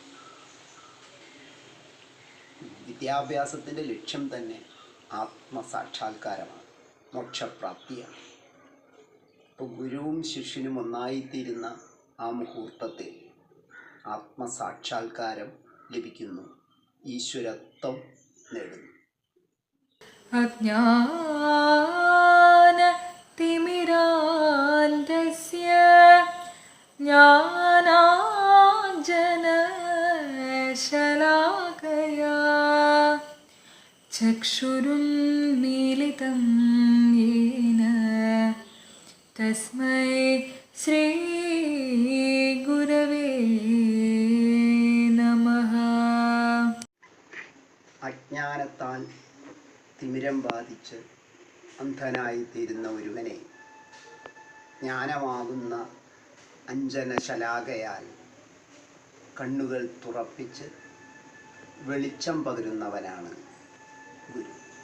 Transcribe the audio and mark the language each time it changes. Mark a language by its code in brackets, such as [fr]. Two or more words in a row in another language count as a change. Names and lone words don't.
[ml] വിദ്യാഭ്യാസത്തിൻ്റെ ലക്ഷ്യം തന്നെ ആത്മസാക്ഷാത്കാരമാണ്, മോക്ഷപ്രാപ്തിയാണ്. അപ്പോൾ ഗുരുവും ശിഷ്യനും ഒന്നായിത്തീരുന്ന ആ മുഹൂർത്തത്തിൽ ആത്മസാക്ഷാത്കാരം ലഭിക്കുന്നു, ഈശ്വരത്വം നേടുന്നു. [sa] अज्ञानतिमिरान्धस्य ज्ञानाञ्जनशलाकया चक्षुरुन्मीलितं येन तस्मै श्रीगुरवे नमः. [ml] അജ്ഞാനത്താൽ തിമിരം ബാധിച്ച് അന്ധനായിത്തീരുന്ന ഒരുവനെ ജ്ഞാനമാകുന്ന അഞ്ജനശലാകയാൽ കണ്ണുകൾ തുറപ്പിച്ച് വെളിച്ചം പകരുന്നവനാണ് ഗുരു.